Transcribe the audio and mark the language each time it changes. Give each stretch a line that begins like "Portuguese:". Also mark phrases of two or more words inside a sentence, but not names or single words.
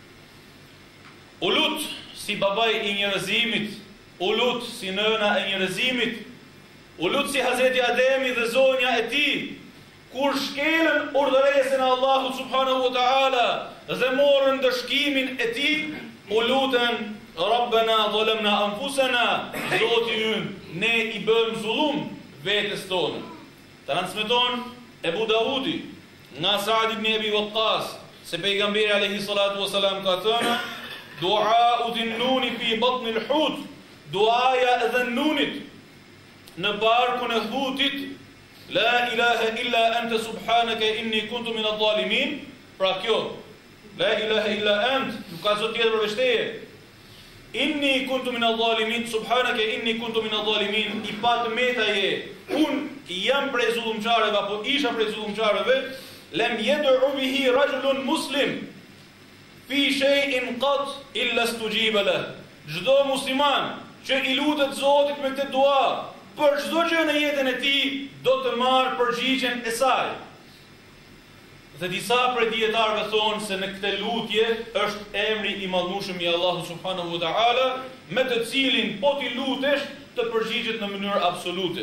Albanian: U lut si babai i njerëzimit, u lut si nëna e njerëzimit, u lut si Hazreti Ademi dhe zonja e tij, kur shkelën urdhëresën e Allahut
Arabic: سبحانه وتعالى
Albanian: dhe morën dëshkimin e tij, u lutën:
Arabic: "ربنا ظلمنا أنفسنا",
Albanian: Zoti ynë, ne i bëm zullum vetes tonë. Transmeton Ebu Daudi nga Sa'd ibn Abi Waqqas se pejgamberi
Arabic: عليه الصلاة والسلام
Albanian: ka thënë:
Arabic: "دعوة ذي النون في بطن الحوت",
Albanian: duaja e dhënnunit në barkun e hutit:
Arabic: "لا إله إلا أنت سبحانك إني كنت من الظالمين".
Albanian: Pra kjo,
Arabic: لا إله إلا أنت,
Albanian: nuk ka zot tjetër përveç teje.
Arabic: إني كنت من الظالمين سبحانك إني كنت من الظالمين,
Albanian: i patë metaje, unë jam prej zullumçarëve apo isha prej zullumçarëve.
Arabic: لم يدع بها رجل مسلم في شيء قط إلا استجيب له.
Albanian: Çdo musliman që i lutet Zotit me këtë dua, për çdo gjë në jetën e tij do të marrë përgjigjen e saj. Dhe disa prej dietarëve thonë se në këtë lutje është emri i madhnueshëm i Allahut
Arabic: سبحانه وتعالى,
Albanian: me të cilin po ti lutesh të përgjigjet në mënyrë absolute.